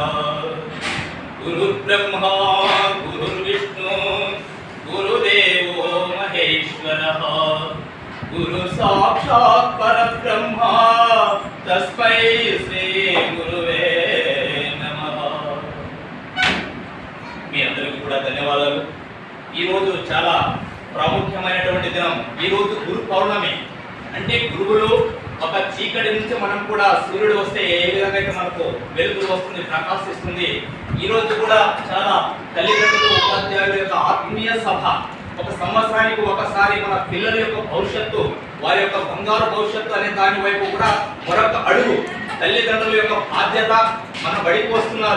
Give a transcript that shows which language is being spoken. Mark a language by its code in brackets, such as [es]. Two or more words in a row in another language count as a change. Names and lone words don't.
[sa] गुरुर्ब्रह्मा गुरुर्विष्णु गुरुदेवो महेश्वरः गुरु साक्षात् परब्रह्मा तस्मै श्री गुरुवे नमः। [te] మీ అందరికీ కూడా ధన్యవాదాలు। ఈ రోజు చాలా ప్రాముఖ్యమైనటువంటి దినం। ఈ రోజు గురు పౌర్ణమి అంటే గురువులు ఒక చీకటి నుంచి మనం కూడా సూర్యుడు వస్తే ఏ విధంగా అయితే మనకు వెలుగులు వస్తుంది, ప్రకాశిస్తుంది, ఈ రోజు కూడా చాలా తల్లిదండ్రులు ఉపాధ్యాయుల యొక్క ఆత్మీయ సభ, ఒక సంవత్సరానికి ఒకసారి మన పిల్లల యొక్క భవిష్యత్తు, వారి యొక్క బంగారు భవిష్యత్తు అనే దాని వైపు కూడా మరొక అడుగు తల్లిదండ్రుల యొక్క బాధ్యత మన బడికి వస్తున్నారు।